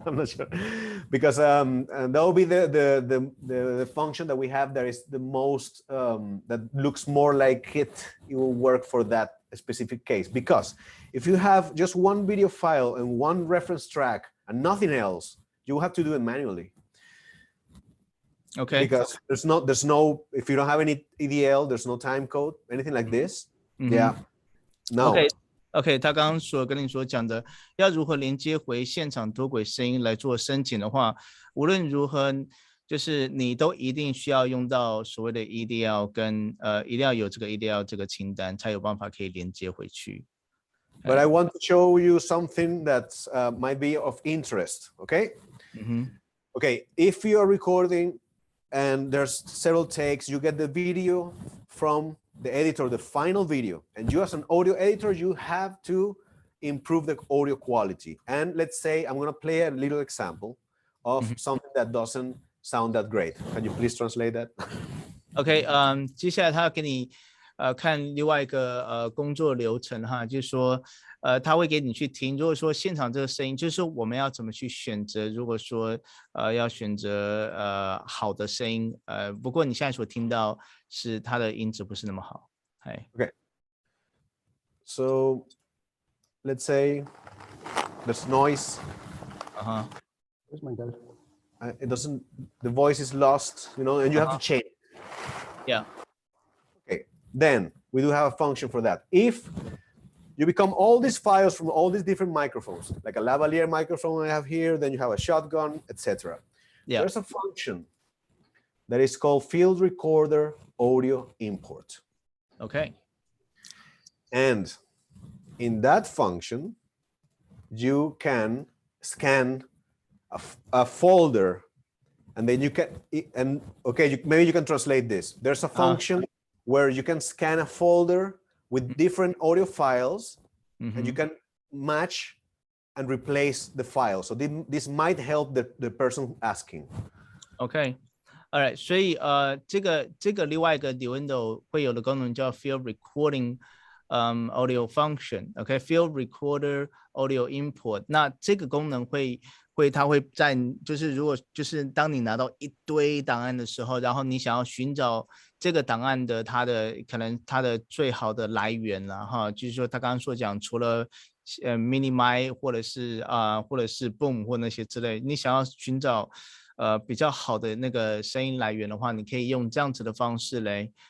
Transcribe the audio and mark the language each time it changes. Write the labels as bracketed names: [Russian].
[English] I'm not sure, because and that will be the function that we have that is the most that looks more like it will work for that specific case. Because if you have just one video file and one reference track and nothing else, you have to do it manually. Okay. Because there's no, if you don't have any EDL, there's no time code, anything like this. Yeah. No. [Chinese] OK， 他刚刚跟你所讲的，要如何连接回现场多轨声音来做申请的话，无论如何，就是你都一定需要用到所谓的 EDL 跟一定要有这个 EDL 这个清单，才有办法可以连接回去。 [English] But I want to show you something that might be of interest. Okay. Okay. If you are recording and there's several takes, you get the video from the editor, the final video, and you as an audio editor, you have to improve the audio quality. And let's say I'm going to play a little example of something that doesn't sound that great. Can you please translate that? [Chinese] OK， 接下来他要给你看另外一个工作流程哈，就是说他会给你去听。如果说现场这个声音，就是说我们要怎么去选择。如果说要选择好的声音，不过你现在所听到是它的音质不是那么好。 [English] Okay. So let's say there's noise. Where's my dad? It doesn't. The voice is lost, you know, and you have to change. Yeah. Okay. Then we do have a function for that. If you become all these files from all these different microphones, like a lavalier microphone I have here, then you have a shotgun, etc. Yeah. There's a function that is called field recorder audio import. Okay. And in that function, you can scan a folder, and then you can, and okay, maybe you can translate this. There's a function where you can scan a folder with different audio files, and you can match and replace the file. So this might help the person asking. Okay. All right. [Chinese] 所以这个另外一个 Nuendo 会有的功能叫 Field Recording Audio Function. [English] OK, Field Recorder Audio Import. [Chinese] 那这个功能它会在就是如果就是当你拿到一堆档案的时候，然后你想要寻找这个档案的可能它的最好的来源了哈，就是说他刚刚所讲，除了mini mic 或者是 boom 或那些之类，你想要寻找比较好的那个声音来源的话，你可以用这样子的方式嘞。